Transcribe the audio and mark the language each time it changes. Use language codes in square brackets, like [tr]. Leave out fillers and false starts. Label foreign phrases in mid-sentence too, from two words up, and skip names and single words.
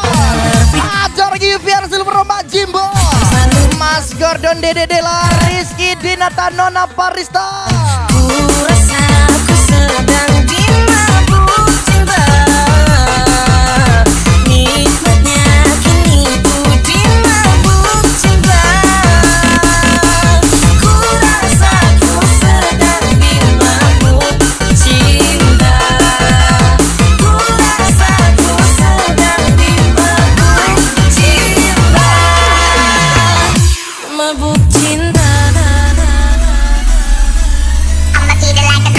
[id] Ajar lagi VR Silver Mbak Jimbo, Mas Gordon, Dede Dela, Rizky Dinata, Nona Parista. Ku rasa ku sedang dimabuk cinta. Nikmatnya kini ku dimabuk cinta. Ku rasa ku sedang dimabuk cinta. Ku rasa ku sedang dimabuk cinta. Mabuk cinta. [en] I'ma keep it like